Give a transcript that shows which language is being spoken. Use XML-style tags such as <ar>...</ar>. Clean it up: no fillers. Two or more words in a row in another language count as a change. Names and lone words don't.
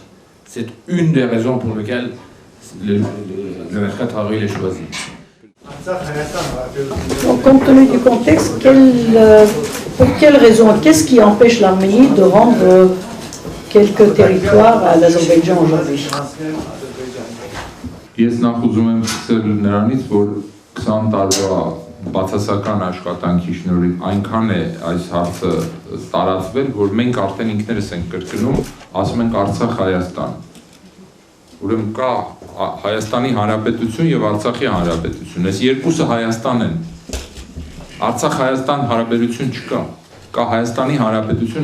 <fr>C'est une des raisons pour lesquelles le 24 avril est choisi. Donc, compte tenu du contexte, pour quelles raisons, qu'est-ce qui empêche l'Arménie de rendre quelques territoires à l'Azerbaïdjan aujourd'hui?</fr> <hy>Ես նախ ուզում եմ սկսել նրանից, որ 20 տարվա բացասական աշխատանքի շնորհիվ այնքան է այս հարցը տարածվել, որ մենք արդեն ինքներս ենք կրկնում, ասում ենք Արցախ Հայաստան։ Ուրեմն կա Հայաստանի Հանրապետություն եւ Արցախի Հանրապետություն։ Այս երկուսը Հայաստան են։ Արցախ Հայաստան հարաբերություն չկա։ Կա Հայաստանի Հանրապետություն,</hy>